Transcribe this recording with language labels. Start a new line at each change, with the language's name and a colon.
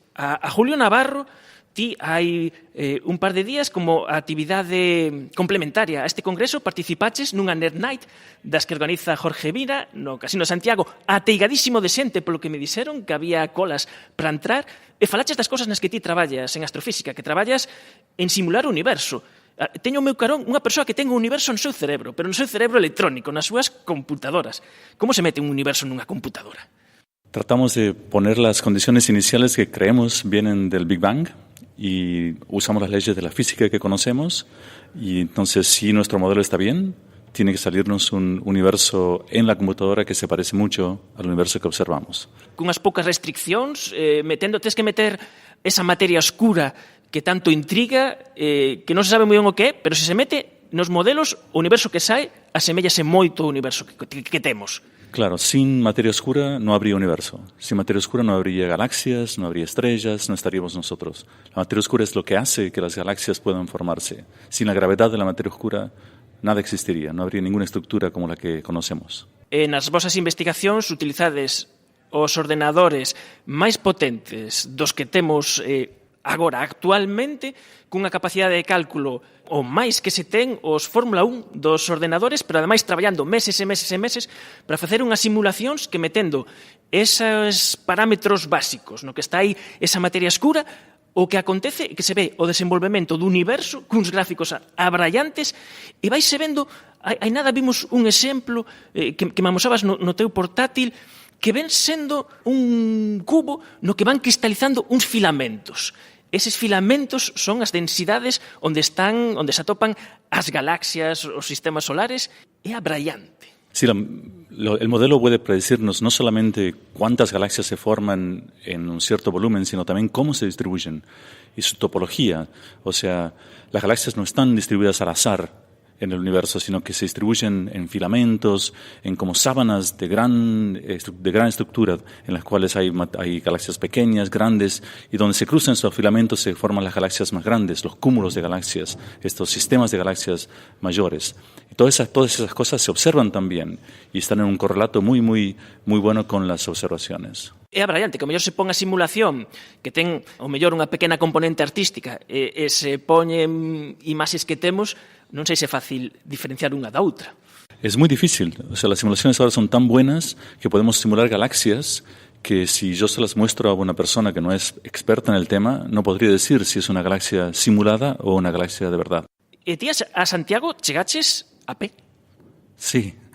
Galician: A Julio Navarro, ti hai un par de días como actividade complementaria a este congreso participaches nunha Nerd Night das que organiza Jorge Vira no Casino Santiago, ateigadísimo de xente polo que me dixeron que había colas para entrar, e falaches das cosas nas que ti traballas en astrofísica, que traballas en simular o universo. Teño o meu carón unha persoa que ten o universo no seu cerebro, pero no seu cerebro electrónico, nas súas computadoras. Como se mete un universo nunha computadora?
Spanish: Tratamos de poner las condiciones iniciales que creemos vienen del Big Bang y usamos las leyes de la física que conocemos, y entonces si nuestro modelo está bien, tiene que salirnos un universo en la computadora que se parece mucho al universo que observamos.
Galician: Cunhas poucas restriccións, tens que meter esa materia oscura que tanto intriga, que non se sabe moi ben o que é, pero se se mete nos modelos, o universo que sae aseméllase moito ao universo que temos.
Spanish: Claro, sin materia oscura no habría universo. Sin materia oscura no habría galaxias, no habría estrellas, no estaríamos nosotros. La materia oscura es lo que hace que las galaxias puedan formarse. Sin la gravedad de la materia oscura, nada existiría, no habría ninguna estructura como la que conocemos.
Galician: Nas vosas investigacións utilizades os ordenadores máis potentes dos que temos agora, actualmente, cunha capacidade de cálculo o máis que se ten os Fórmula 1 dos ordenadores, pero ademais traballando meses e meses e meses para facer unhas simulacións que metendo esos parámetros básicos no que está aí esa materia escura, o que acontece é que se ve o desenvolvemento do universo cuns gráficos abraiantes e vaise vendo, hai nada vimos un exemplo que me amosabas no teu portátil, que ven sendo un cubo no que van cristalizando uns filamentos. Eses filamentos son as densidades onde se atopan as galaxias, os sistemas solares, é abraiante.
Spanish: Sí, el modelo puede predecirnos no solamente cuántas galaxias se forman en un cierto volumen, sino también cómo se distribuyen y su topología. O sea, las galaxias no están distribuidas al azar en el universo, sino que se distribuyen en filamentos, en como sábanas de gran estructura, en las cuales hay galaxias pequeñas, grandes, y donde se cruzan esos filamentos se forman las galaxias más grandes, los cúmulos de galaxias, estos sistemas de galaxias mayores. Y todas esas cosas se observan también y están en un correlato muy, muy, muy bueno con las observaciones.
Galician: É abraiante, que o mellor se pon a simulación que ten o mellor unha pequena componente artística e se poñen imaxes que temos, non sei se é fácil diferenciar unha da outra.
Spanish: Es muy difícil. O sea, las simulaciones ahora son tan buenas que podemos simular galaxias que si yo se las muestro a una persona que no es experta en el tema, no podría decir si es una galaxia simulada o una galaxia de verdad.
Galician: E ti a Santiago chegaches a pé?
Spanish: Sí.